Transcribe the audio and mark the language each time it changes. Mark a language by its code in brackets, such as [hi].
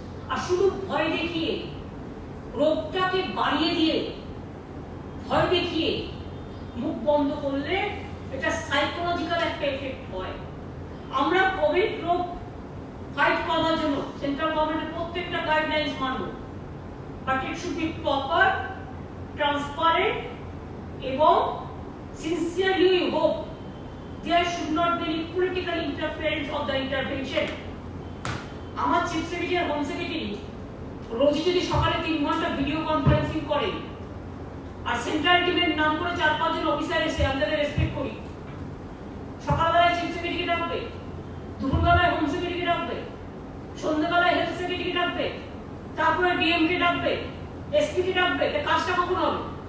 [bn] আর শুধু ভয় দেখিয়ে, রোগটাকে বাড়িয়ে দিয়ে, ভয় দেখিয়ে মুখ বন্ধ করলে এটা সাইকোলজিক্যাল একটা এফেক্ট হয়। আমরা কোভিড রোগ ফাইট করার জন্য সেন্ট্রাল গভর্নমেন্টের প্রত্যেকটা guidelines Manab, [en] but it should be proper, transparent [bn] এবং [en] Sincerely we hope there should not be any political interference of the intervention. [bn] আমার চিফ সেক্রেটারি আর হোম সেক্রেটারি রোজ যদি সকালে 3 ঘন্টা ভিডিও কনফারেন্সিং করে আর সেন্ট্রাল টিমের নাম করে 4-5 জন অফিসার এসে আমরা রেসপেক্ট করি, সকালবেলায় চিফ সেক্রেটারিকে ডাকবে, দুপুরবেলায় হোম সেক্রেটারিকে ডাকবে, সন্ধ্যাবেলায় হেলথ সেক্রেটারিকে ডাকবে, তারপরে ডিএমকে ডাকবে, এসপিকে ডাকবে, তা কাজটা কখন হবে?